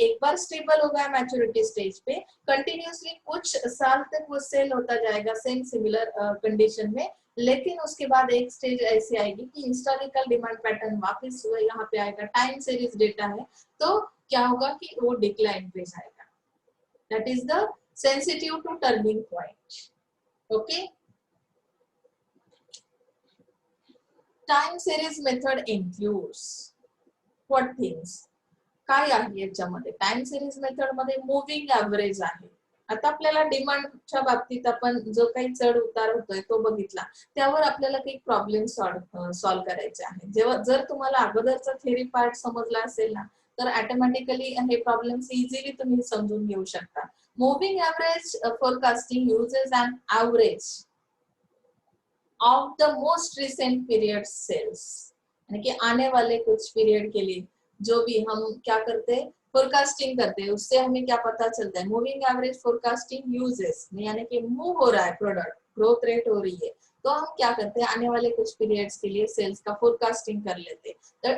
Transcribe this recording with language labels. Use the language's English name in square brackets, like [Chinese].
[Hindi] एक बार स्टेबल हो गया मैच्योरिटी स्टेज पे, कंटिन्यूअसली कुछ साल तक वो सेल होता जाएगा सेम सिमिलर कंडीशन में, लेकिन उसके बाद एक स्टेज ऐसी आएगी कि हिस्टोरिकल डिमांड पैटर्न वापस यहाँ पे आएगा, टाइम सीरीज डेटा है, तो क्या होगा कि वो डिक्लाइन पे जाएगा। [English] That is the sensitive to turning point. Okay, time series method includes what things, [Marathi] काय आहे याच्यामध्ये? टाइम सिरीज मेथड मध्ये मूव्हिंग ऍव्हरेज आहे। आता आपल्याला डिमांडच्या बाबतीत आपण जो काही चढ उतार होतोय तो बघितला, त्यावर आपल्याला काही प्रॉब्लेम सॉल्व्ह करायचे आहेत। जेव्हा जर तुम्हाला अगोदरचा थेरी पार्ट समजला असेल ना, तर ऑटोमॅटिकली हे प्रॉब्लेम्स इझिली तुम्ही समजून घेऊ शकता। [English] moving average forecasting uses an average of the most recent period sales, [Hindi] यानी कि आने वाले कुछ पीरियड के लिए जो भी हम क्या करते हैं, फोरकास्टिंग करते हैं, उससे हमें क्या पता चलता है। मूविंग एवरेज फोरकास्टिंग यूजेस, यानी कि मूव हो रहा है प्रोडक्ट, ग्रोथ रेट हो रही है, तो हम क्या करते हैं, आने वाले कुछ पीरियड्स के लिए सेल्स का फोरकास्टिंग कर लेते हैं।